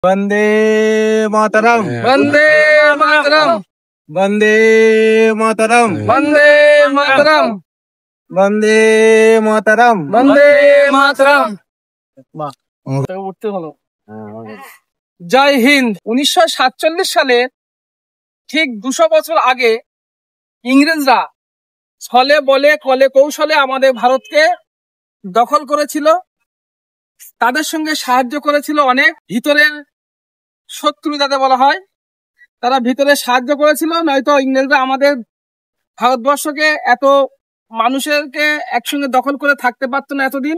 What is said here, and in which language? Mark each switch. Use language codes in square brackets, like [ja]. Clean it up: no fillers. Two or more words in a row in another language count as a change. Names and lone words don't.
[sa] वंदे मातरम, वंदे मातरम, वंदे मातरम, वंदे मातरम, वंदे मातरम, वंदे मातरम। [bn] উঠতে হলো। জয় হিন্দ। 1947 সালে ঠিক 200 বছর আগে ইংরেজরা ছলে বলে কলে কৌশলে আমাদের ভারতকে দখল করেছিল। তাদের সঙ্গে সাহায্য করেছিল অনেক ভিতরের শত্রু যাদের বলা হয়, তারা ভিতরে সাহায্য করেছিল, নয়তো ইংরেজরা আমাদের ভারতবর্ষকে এত মানুষেরকে একসঙ্গে দখল করে থাকতে পারতো না এতদিন।